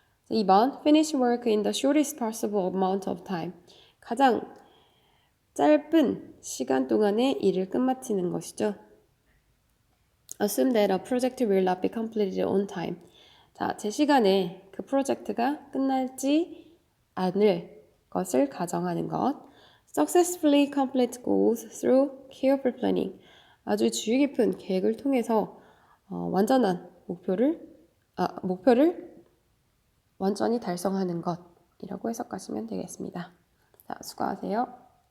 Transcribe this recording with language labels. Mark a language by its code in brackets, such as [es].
[en] 2번 finish work in the shortest possible amount of time. [ko] 가장 짧은 시간 동안에 일을 끝마치는 것이죠. [en] Assume that a project will not be completed on time. [ko] 자, 제 시간에 그 프로젝트가 끝날지 않을 것을 가정하는 것. [en] Successfully complete goals through careful planning. [ko] 아주 주의 깊은 계획을 통해서 완전한 목표를 완전히 달성하는 것이라고 해석하시면 되겠습니다. 자, 수고하세요.